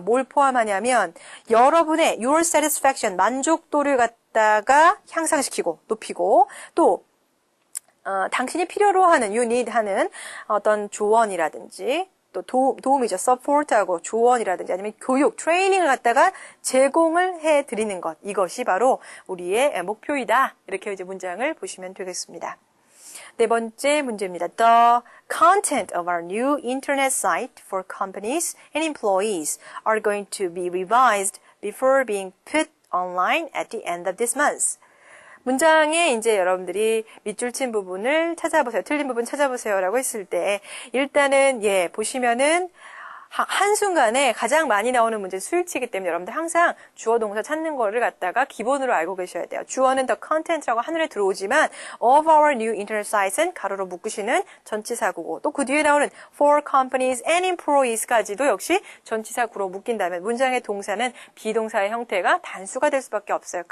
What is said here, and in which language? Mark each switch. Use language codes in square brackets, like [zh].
[ko] 뭘 포함하냐면 여러분의 your satisfaction, 만족도를 갖다가 향상시키고 높이고 또 당신이 필요로 하는, [en] you need [ko] 하는 어떤 조언이라든지 또 도움이죠. support하고 조언이라든지 아니면 교육, 트레이닝을 갖다가 제공을 해드리는 것. 이것이 바로 우리의 목표이다. 이렇게 이제 문장을 보시면 되겠습니다. 네 번째 문제입니다. [en] The content of our new internet site for companies and employees are going to be revised before being put online at the end of this month. [ko] 문장에 이제 여러분들이 밑줄 친 부분을 찾아보세요. 틀린 부분 찾아보세요. 라고 했을 때, 일단은, 보시면은, 한순간에 가장 많이 나오는 문제 수일치이기 때문에 여러분들 항상 주어 동사 찾는 거를 갖다가 기본으로 알고 계셔야 돼요. 주어는 the content라고 하늘에 들어오지만 [en] of our new internet sites [ko] 은 가로로 묶으시는 전치사구고 또 그 뒤에 나오는 [en] for companies and employees [ko] 까지도 역시 전치사구로 묶인다면 문장의 동사는 비동사의 형태가 단수가 될 수밖에 없어요.